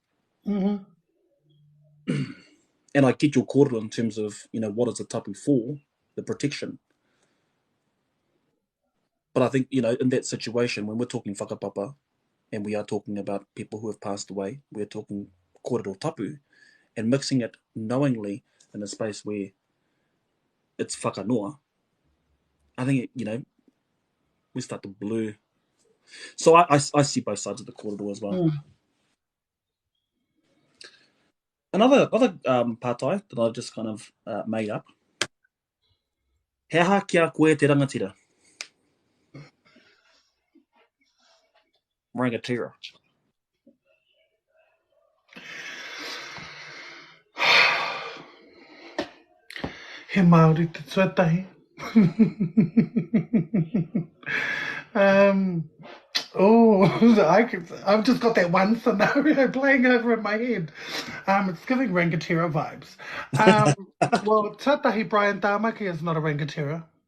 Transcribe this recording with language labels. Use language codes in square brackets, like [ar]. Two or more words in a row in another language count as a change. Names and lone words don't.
[en] Mm-hmm. And I get your kōrero in terms of, what is the tapu for, the protection. But I think, in that situation, when we're talking whakapapa, and we are talking about people who have passed away, we're talking [mi] kōrero tapu, [en] and mixing it knowingly in a space where it's whakanoa, I think, we start to blur. So I see both sides of the kōrero as well. Another pātai that I've just kind of made up. [mi] He aha kia koe te rangatira? Rangatira. He Māori te tuatahi. [en] I've just got that one scenario playing over in my head. It's giving Rangatira vibes. Well, tuatahi Brian Tamaki is not a Rangatira.